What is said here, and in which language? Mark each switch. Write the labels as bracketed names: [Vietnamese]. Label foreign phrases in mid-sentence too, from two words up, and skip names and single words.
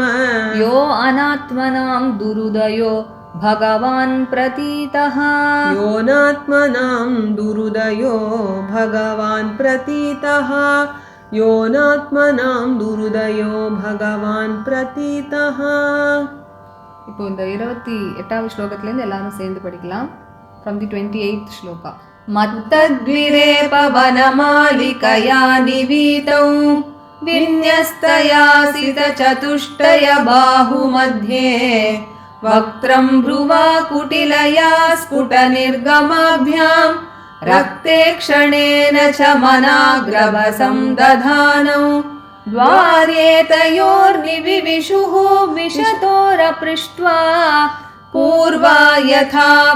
[Sanskrit] यो अनात्मनां दुरुदयो भगवान् प्रतीतः योनात्मनां दुरुदयो भगवान् प्रतीतः योनात्मनां दुरुदयो भगवान् प्रतीतः [Tamil] இப்போ இந்த 28வது ஸ்லோகத்திலேருந்து எல்லாரும் சேர்ந்து படிக்கலாம். [English] From the 28th श्लोका. [Sanskrit] मत्तद्विरेपवनमालिकया निवीतौ विन्यस्तयासितचतुष्टयबाहुमध्ये वक्त्रं भ्रुवा कुटिलया स्फुटनिर्गमाभ्यां रक्ते क्षणेन च मनाग्रभसं दधानौ द्वारे तयोर्निविविशुः विशतोरपृष्ट्वा पूर्वा यथा